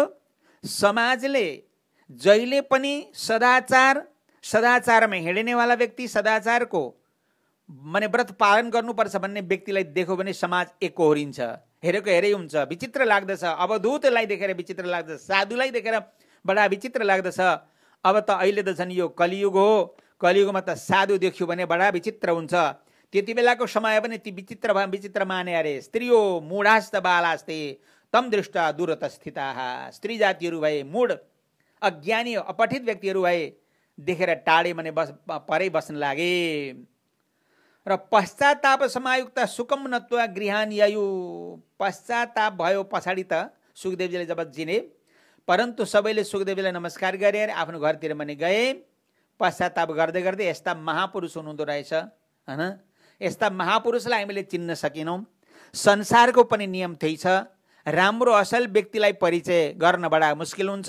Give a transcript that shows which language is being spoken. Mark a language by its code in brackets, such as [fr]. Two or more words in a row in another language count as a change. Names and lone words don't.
[ne] समाजले जहिले पनि सदाचारमा हिँड्नेवाला व्यक्ति, सदाचारको माने व्रत पालन गर्नुपर्छ भन्ने व्यक्तिलाई देख्यो भने समाज एकहोरिन्छ, हेरेको हेरै हुन्छ। विचित्र लाग्दछ, अवधूतलाई देखेर विचित्र लाग्दछ, साधुलाई देखेर बडा विचित्र लाग्दछ। अब त अहिले त झन् यो कलियुग हो, कलियुगमा त साधु देख्यो भने बडा विचित्र हुन्छ। त्यति बेलाको समय पनि ती विचित्र माने अरे। [sa] स्त्रियो मूढास्त बालास्ते तम दृष्टा दूरतस्थिताः, [ne] स्त्री जातिहरू भए, मूढ अज्ञानी अपठित व्यक्तिहरू भए, देखेर टाढे माने परै बस्न लागे। [sa] र पश्चाताप समायुक्त सुकम नत्वा गृहान यायु, [ne] पश्चाताप भयो पछाडि त सुखदेवजीले जब जिने, परन्तु सबैले सुखदेवजीलाई नमस्कार गरेर आफ्नो घरतिर पनि गए। पश्चाताप गर्दै गर्दै यस्ता महापुरुष हुनुहुँदो रहेछ, हैन, यस्ता महापुरुषलाई हामीले चिन्न सकेनौँ। संसारको पनि नियम त्यही छ, राम्रो असल व्यक्तिलाई परिचय गर्न बडा मुस्किल हुन्छ।